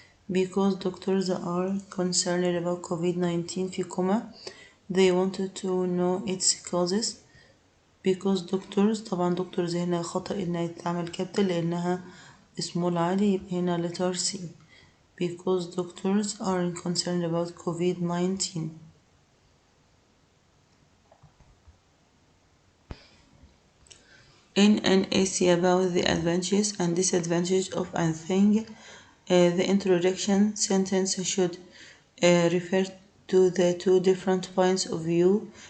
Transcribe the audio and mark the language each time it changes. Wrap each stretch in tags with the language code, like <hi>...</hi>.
<en>because doctors are concerned about COVID-19</en> <ar>في كوما</ar> <en>they wanted to know its causes. because doctors</en> <ar>طبعا doctors هنا خطأ إنها تتعمل capital لأنها small عادي يبقى هنا letter C.</ar> <en>because doctors are concerned about COVID-19. in an essay about the advantages and disadvantages of a thing, the introduction sentence should refer to the two different points of view.</en>